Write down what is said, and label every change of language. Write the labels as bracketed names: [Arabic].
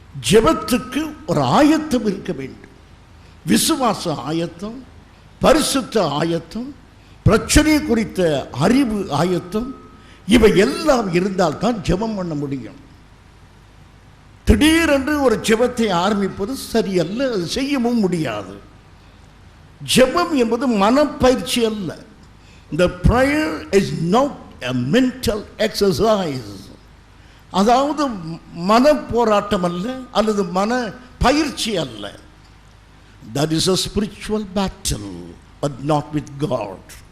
[Tamil] ஜெபத்துக்கு ஒரு ஆயத்தம் இருக்க வேண்டும். விசுவாச ஆயத்தம், பரிசுத்த ஆயத்தம், பிரச்சனை குறித்த அறிவு ஆயத்தம், இவை எல்லாம் இருந்தால் தான் ஜெபம் பண்ண முடியும். திடீரென்று ஒரு ஜெபத்தை ஆரம்பிப்பது சரியல்ல, அது செய்யவும் முடியாது. ஜெபம் என்பது மனப்பயிற்சி அல்ல. [English] The prayer is not a mental exercise. [Tamil] அதாவது மன போராட்டம் அல்ல, அல்லது மன பயிற்சி அல்ல. [English] That is a spiritual battle, but not with God.